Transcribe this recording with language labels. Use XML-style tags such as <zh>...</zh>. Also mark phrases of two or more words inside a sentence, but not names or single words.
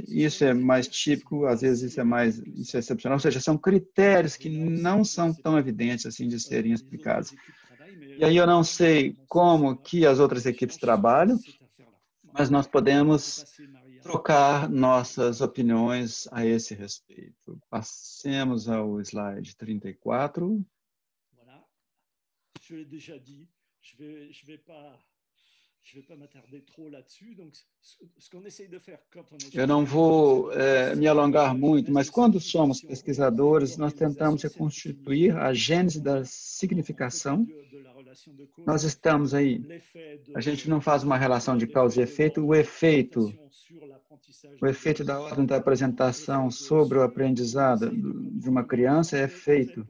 <pt>Isso é mais típico, às vezes isso é excepcional, ou seja, são critérios que não são tão evidentes assim de serem explicados. E aí eu não sei como que as outras equipes trabalham, mas nós podemos trocar nossas opiniões a esse respeito. Passemos ao slide 34.</pt> <fr>Je l'ai déjà dit, je vais pas m'attarder trop là-dessus. Donc, ce qu'on essaye de faire quand on est...</fr> <pt>Eu não vou me alongar muito, mas quando somos pesquisadores, nós tentamos reconstituir a gênese da significação. Nós estamos aí, a gente não faz uma relação de causa e efeito, o efeito da ordem da apresentação sobre o aprendizado de uma criança é feito.</pt>